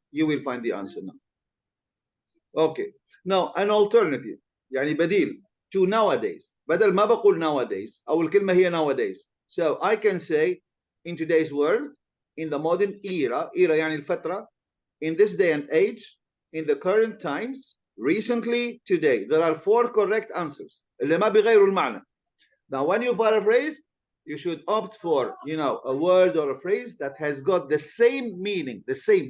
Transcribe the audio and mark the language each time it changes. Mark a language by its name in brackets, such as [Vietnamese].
[English] You will find the answer now. Okay. Now, an alternative, [Arabic] يعني بديل [English] to nowadays. [Arabic] بدل ما بقول nowadays أو الكلمة هي nowadays. [English] So I can say in today's world, in the modern era [Arabic] يعني الفترة, [English] in this day and age, in the current times, recently, today. There are four correct answers. [Arabic] اللي ما بيغيروا المعنى. [English] Now, when you paraphrase, you should opt for, you know, a word or a phrase that has got the same meaning, the same.